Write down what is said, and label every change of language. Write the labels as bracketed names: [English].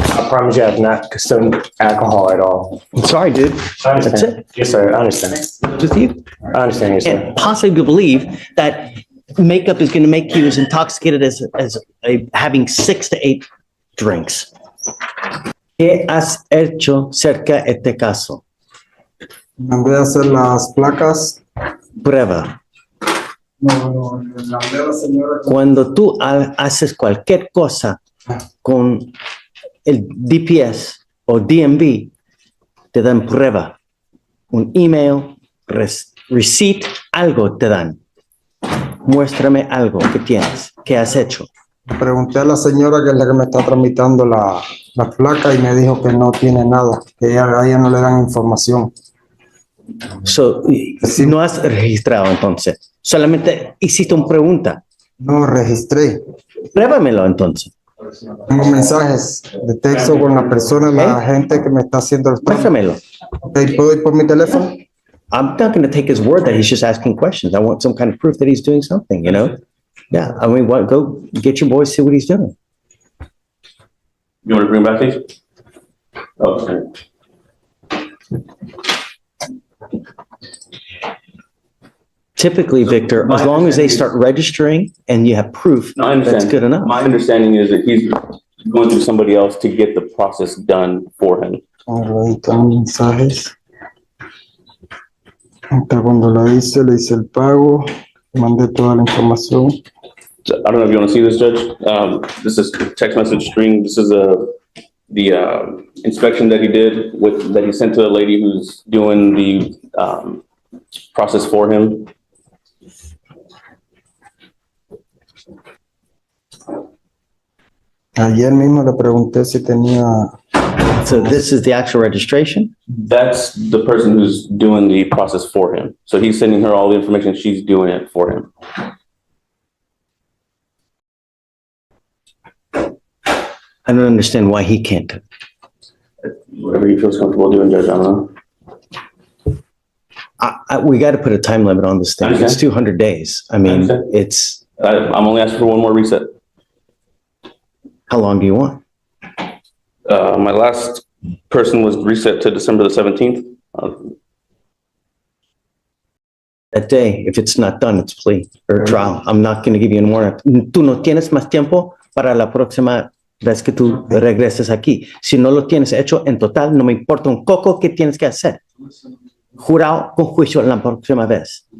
[English] I promise you I have not consumed alcohol at all. I'm sorry, dude. I That's understand. it. Yes, sir. I understand. With you? I understand, yes, sir. Can't possibly believe that makeup is going to make you as intoxicated as having 6 to 8 drinks. [Spanish] ¿Qué has hecho cerca de este caso? Mandé a hacer las placas. Prueba. No, le mandé a la señora. Cuando tú haces cualquier cosa con el DPS o DMV, te dan prueba. Un email, receipt, algo te dan. Muéstrame algo que tienes, que has hecho. Pregunté a la señora que es la que me está tramitando la placa y me dijo que no tiene nada, que a ella no le dan información. So, si no has registrado entonces, solamente hiciste una pregunta. No registré. Pruébamelo entonces. Tengo mensajes de texto con la persona, la gente que me está haciendo el trámite. Muéstramelo. Ok, ¿puedo ir por mi teléfono? [English] I'm not going to take his word that he's just asking questions. I want some kind of proof that he's doing something, you know? Yeah, I mean, what, go get your boys, see what he's doing. You want to bring back these? Oh, okay. Typically, Victor, as long as they start registering and you have proof, No, I understand. that's good enough. My understanding is that he's going through somebody else to get the process done for him. [Spanish] Ahí están mensajes. Hasta cuando le hice el pago, mandé toda la información. [English] So, I don't know if you want to see this, Judge. This is text message string. This is the inspection that he did that he sent to the lady who's doing the process for him. [Spanish] Ayer mismo le pregunté si tenía. [English] So this is the actual registration? That's the person who's doing the process for him. So he's sending her all the information. She's doing it for him. I don't understand why he can't. Whatever he feels comfortable doing, Judge, I don't know. We got to put a time limit on this thing. It's Understand. 200 days. I mean, Understand. it's, I'm only asking for one more reset. how long do you want? My last person was reset to December the 17th. That day, if it's not done, it's plea or trial. I'm not going to give you any more. [Spanish] Tú no tienes más tiempo para la próxima vez que tú regreses aquí. Si no lo tienes hecho en total, no me importa un coco que tienes que hacer. Jurado con juicio la próxima vez.